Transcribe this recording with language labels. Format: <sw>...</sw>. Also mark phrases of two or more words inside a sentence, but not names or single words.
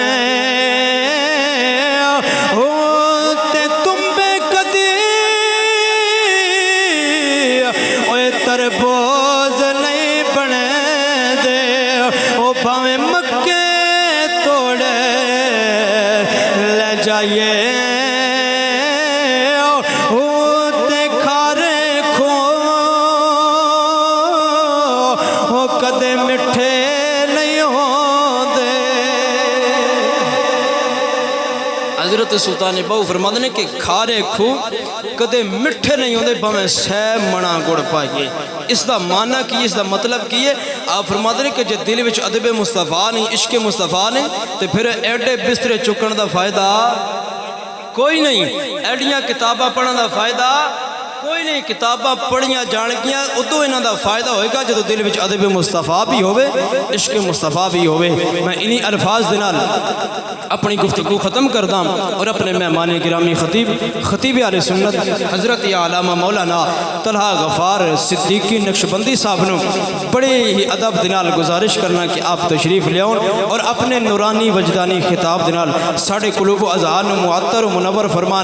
<pa>تربوز نہیں بنے دے او بھاویں مکے توڑے لے جائیے تے کھارے کھو کدے مٹھے نہیں ہوندے. حضرت سلطان بہو</pa> <ur>فرماتے ہیں کہ</ur> <pa>کھارے کھو کدے مٹھے نہیں ہوندے بھاویں سہ منا گڑ پائیے. اس دا معنی کی، اس دا مطلب کی ہے؟</pa> <ur>آپ فرماتے ہیں کہ</ur> <pa>جے دل وچ ادب مصطفیٰ نہیں، عشق مصطفیٰ نہیں تو پھر ایڈے بسترے چکن دا فائدہ کوئی نہیں، ایڈیاں کتاباں پڑھن دا فائدہ کوئی نہیں. کتاباں پڑھیاں جان گیاں ادو انہاں دا فائدہ ہوئے گا جدو دل وچ ادب مصطفیٰ بھی ہوئے، عشق مصطفیٰ بھی ہوئے. میں انہی الفاظ دے نال اپنی گفتگو ختم کردہ اور اپنے مہمان گرامی خطیب اہل سنت حضرت علامہ مولانا طلحہ غفار صدیقی نقشبندی صاحب نو بڑے ہی ادب دے نال گزارش کرنا کہ آپ تشریف لیاؤن اور اپنے نورانی وجدانی خطاب دے نال ساڑھے قلوب و اذہان و معطر و منور فرمان.</pa>